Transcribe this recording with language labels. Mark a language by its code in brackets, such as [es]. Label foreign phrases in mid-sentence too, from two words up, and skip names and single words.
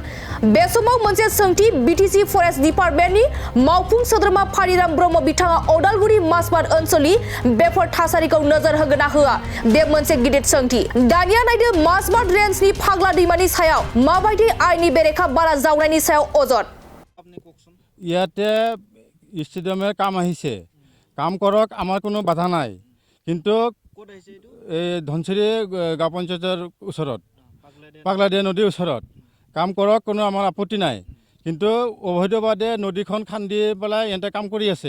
[brx] बे समाव मोनसे सोंथि बिटिसि फरेस्ट डिपार्टमेन्टनि मावफुं सोद्रोमा फारिराम ब्रह्म बिथाङा अदालगुरि मासबाद ओनसोलनि बेफोर थासारिखौ नोजोर होगोन ना होआ बे मोनसे गिदिर सोंथि। दानिया नायदो मासबाद रेंजनि फाग्ला दैमानि सायाव माबायदि आइननि बेरेखा बाला जावनायनि सायाव अजद। [as] ইয়াতে ষ্টেডিয়ামের কাম আহিছে, কাম কৰক, আমাৰ কোনো বাধা নাই। কিন্তু এই ধনচিৰি গাঁও পঞ্চায়তৰ ওচৰত পাগলাদিয়া নদীৰ ওচৰত কাম কৰক, কোনো আমাৰ আপত্তি নাই। কিন্তু অবৈধভাৱে নদীখন খান্দি পেলাই ইহঁতে কাম কৰি আছে।